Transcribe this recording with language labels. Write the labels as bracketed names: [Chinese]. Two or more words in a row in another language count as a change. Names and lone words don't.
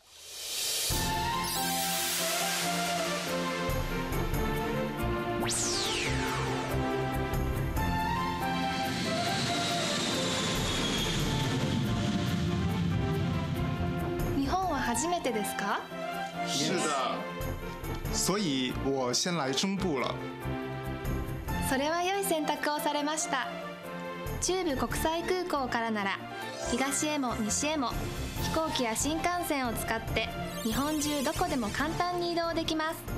[Japanese] 日本は初めてですか？ [Chinese] 是的，所以我先来中部了。 [Japanese] それは良い選択をされました。中部国際空港からなら東へも西へも飛行機や新幹線を使って日本中どこでも簡単に移動できます。